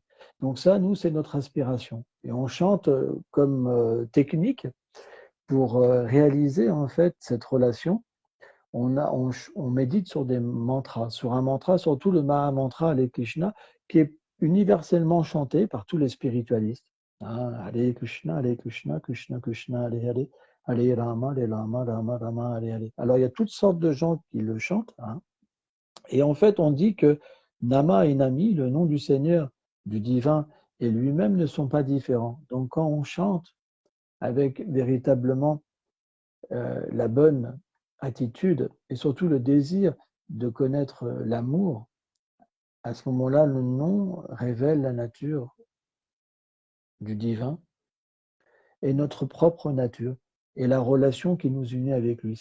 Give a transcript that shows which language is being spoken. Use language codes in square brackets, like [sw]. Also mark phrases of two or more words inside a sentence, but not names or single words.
[fr] Donc ça, nous, c'est notre aspiration. Et on chante comme technique pour réaliser en fait cette relation. On médite sur des mantras, sur un mantra, surtout le Mahamantra Hare Krishna, qui est universellement chanté par tous les spiritualistes. [sa] Hare Krishna, Krishna Krishna, Hare Hare, Hare Rama, Rama Rama, Hare Hare. [fr] Alors il y a toutes sortes de gens qui le chantent. Et en fait, on dit que Nama et Nami, le nom du Seigneur, du divin, et lui-même ne sont pas différents. Donc quand on chante avec véritablement la bonne attitude et surtout le désir de connaître l'amour, à ce moment-là, le nom révèle la nature du divin et notre propre nature et la relation qui nous unit avec lui.